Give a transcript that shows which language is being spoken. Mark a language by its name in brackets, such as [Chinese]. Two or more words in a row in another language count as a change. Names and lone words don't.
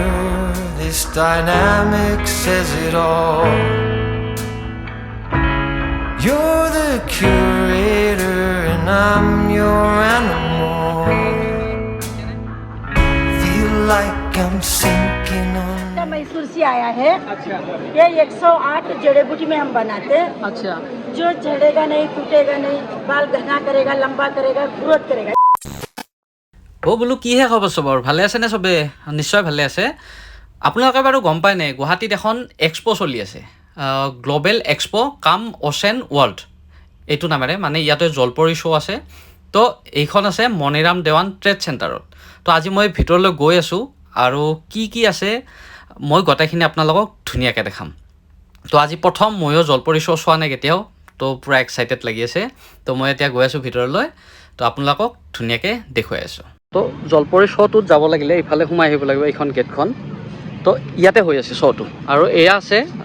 [English] This dynamic says it all. You're the curator and I'm your animal. Feel like I'm sinking on. [Hindi] मैसूर से आया है। अच्छा। ये 108 जड़ी बूटी में हम बनाते हैं। अच्छा। जो झड़ेगा नहीं, टूटेगा नहीं, बाल घना करेगा, लंबा करेगा, ग्रोथ करेगा। [Assamese] বোলো কিহে খবৰ চবৰ ভালে আছে নে চবে নিশ্চয় ভালে আছে আপোনালোকে বাৰু গম পায় নে গুৱাহাটীত এখন এক্সপো চলি আছে গ্লোবেল এক্সপো কাম অ'চেন ৱৰ্ল্ড এইটো নামেৰে মানে ইয়াতে জলপৰী শ্ব' আছে তো এইখন আছে মণিৰাম দেৱান ট্ৰেড চেণ্টাৰত তো আজি মই ভিতৰলৈ গৈ আছোঁ আৰু কি আছে মই গোটেইখিনি আপোনালোকক ধুনীয়াকৈ দেখাম তো আজি প্ৰথম ময়ো জলপৰী শ্ব' চোৱা নাই কেতিয়াও তো পূৰা এক্সাইটেড লাগি আছে তো মই এতিয়া গৈ আছোঁ ভিতৰলৈ তো আপোনালোকক ধুনীয়াকৈ দেখুৱাই আছোঁ তো জলপৰী শ্ব'টোত যাব লাগিলে ইফালে সোমাই আহিব লাগিব এইখন গেটখন তো ইয়াতে হৈ আছে শ্ব'টো আৰু এয়া আছে